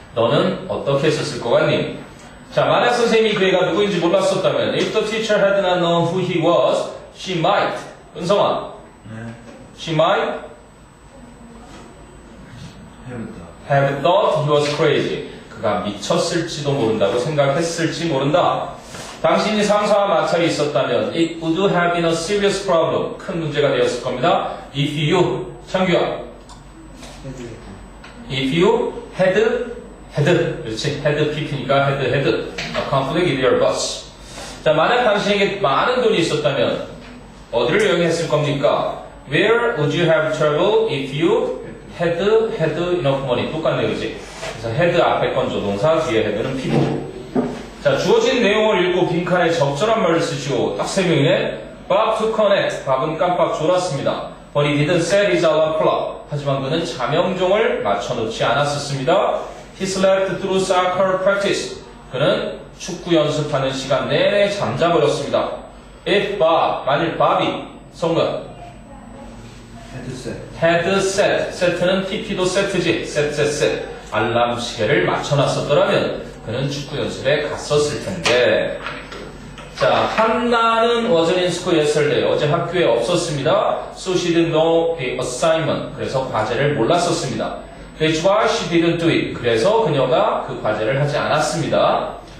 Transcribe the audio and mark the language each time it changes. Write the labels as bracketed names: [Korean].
[Korean] 너는 어떻게 했었을 것 같니? [English] 자, [Korean] 만약 선생님이 그 애가 누구인지 몰랐었다면 [English] if the teacher had not known who he was, she might. [Korean] 은성아. [English] She might have thought he was crazy. [Korean] 그가 미쳤을지도 모른다고 생각했을지 모른다. 당신이 상사와 마찰이 있었다면 [English] it would have been a serious problem. [Korean] 큰 문제가 되었을 겁니다. [English] If you, 창규야. If you had, [Korean] 그렇지. [English] had pp니까 had a conflict with your boss. [Korean] 자, 만약 당신에게 많은 돈이 있었다면 어디를 여행했을 겁니까? [English] Where would you have traveled if you had enough money? [Korean] 똑같네, 그렇지? 그래서 had 앞에 건 조동사, 뒤에 had는 pp. 자, 주어진 내용을 읽고 빈칸에 적절한 말을 쓰시오. 딱 3명이네. [English] Bob took a nap. [Korean] 밥은 깜빡 졸았습니다. [English] But he didn't set his alarm clock. [Korean] 하지만 그는 자명종을 맞춰놓지 않았었습니다. [English] He slept through soccer practice. [Korean] 그는 축구 연습하는 시간 내내 잠자버렸습니다. [English] If Bob, [Korean] 만일 밥이, [English] 성문 had set. [Korean] set는 pp도 set지. [English] set. [Korean] 알람 시계를 맞춰놨었더라면 그는 축구 연습에 갔었을 텐데. 자, 한나는 [English] wasn't in school yesterday. [Korean] 어제 학교에 없었습니다. [English] So she didn't know the assignment. [Korean] 그래서 과제를 몰랐었습니다. [English] That's why she didn't do it. [Korean] 그래서 그녀가 그 과제를 하지 않았습니다.